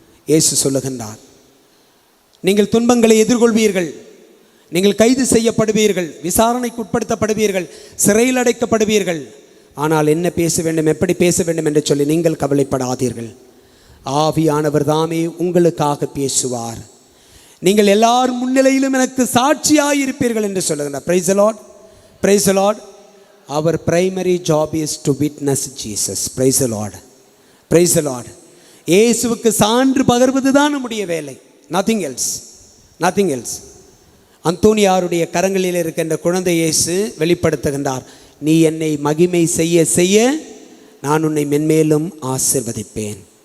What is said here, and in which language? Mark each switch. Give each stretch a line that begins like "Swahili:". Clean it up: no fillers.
Tamil: இயேசு சொல்லுகின்றார், நீங்கள் துன்பங்களை எதிர்கொள்வீர்கள், நீங்கள் கைது செய்யப்படுவீர்கள், விசாரணைக்கு உட்படுத்தப்படுவீர்கள், சிறையில் அடைக்கப்படுவீர்கள். ஆனால் என்ன பேச வேண்டும், எப்படி பேச வேண்டும் என்று சொல்லி நீங்கள் கவலைப்படாதீர்கள். ஆவியானவர் தாமே உங்களுக்காக பேசுவார். நீங்கள் எல்லார் முன்னிலையிலும் எனக்கு சாட்சியாயிருப்பீர்கள் என்று சொல்லுகின்றார்.
English: Praise the Lord, praise the Lord. Our primary job is to witness Jesus. Praise the Lord, praise the Lord.
Tamil: இயேசுவுக்கு சான்று பகர்வதுதான் நம்முடைய வேலை.
English: Nothing else, nothing else.
Tamil: அந்தோனியாருடைய கரங்களில் இருக்கின்ற குழந்தை இயேசு வெளிப்படுத்துகின்றார், நீ என்னை மகிமை செய்ய செய்ய நான் உன்னை மென்மேலும் ஆசீர்வதிப்பேன்.